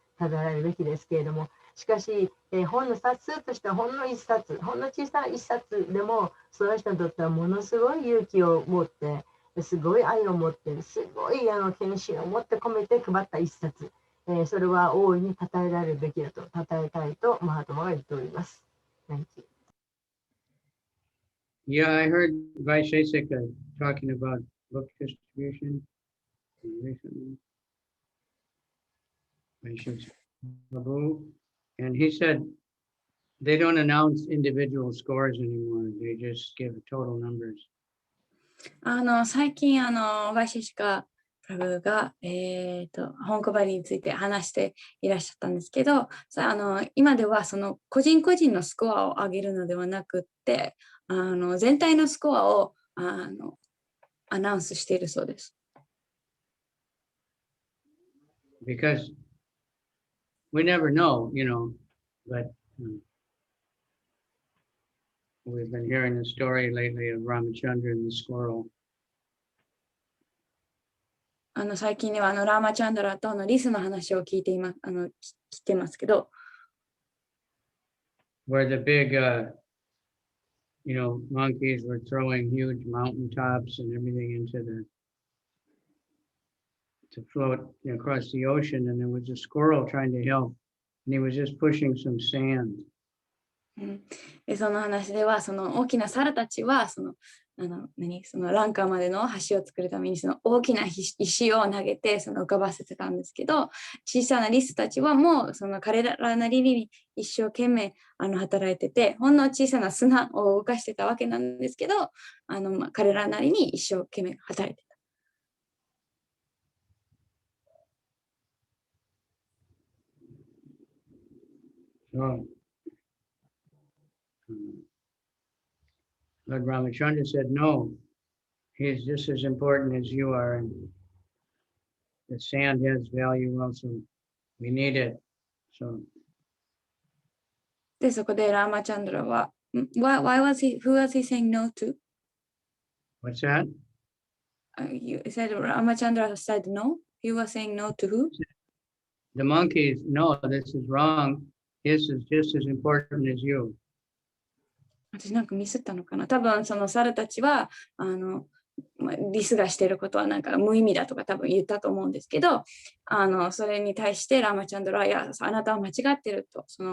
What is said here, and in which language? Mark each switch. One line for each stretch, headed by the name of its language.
Japanese: 称えられるべきですけれども、しかし、本の冊数としてはほんの一冊、ほんの小さな一冊でも、その人にとってはものすごい勇気を持って、すごい愛を持って、すごい献身を持って込めて配った一冊。それは大いに称えられるべきだと、称えたいとマハトマが言っております。
English: Thank you. Yeah, I heard Vaishesika talking about book distribution recently. Vaishesika Prabhu, and he said they don't announce individual scores anymore. They just give total numbers.
Japanese: 最近、ワイシェシカプラブが、本配りについて話していらっしゃったんですけど、今ではその個人個人のスコアを上げるのではなくって、全体のスコアをアナウンスしているそうです。
English: Because we never know, but we've been hearing the story lately of Ramachandra and the squirrel.
Japanese: 最近ではラーマチャンドラとのリスの話を聞いてますけど、
English: where the big, monkeys were throwing huge mountaintops and everything to float across the ocean, and there was a squirrel trying to help, and he was just pushing some sand.
Japanese: その話では、その大きな猿たちはそのランカーまでの橋を作るためにその大きな石を投げて浮かばせてたんですけど、小さなリスたちはもう彼らなりに一生懸命働いてて、ほんの小さな砂を動かしてたわけなんですけど、彼らなりに一生懸命働いてた。
English: Lord Ramachandra said, no, he's just as important as you are. And the sand has value also. We need it. So.
Japanese: で、そこでラーマチャンドラは、
English: who was he saying no to? What's that? You said Ramachandra said no? He was saying no to who? The monkeys, no, this is wrong. This is just as important as you.
Japanese: 私なんかミスったのかな。多分その猿たちはリスがしていることはなんか無意味だとか多分言ったと思うんですけど、それに対してラーマチャンドラは、いや、あなたは間違ってると。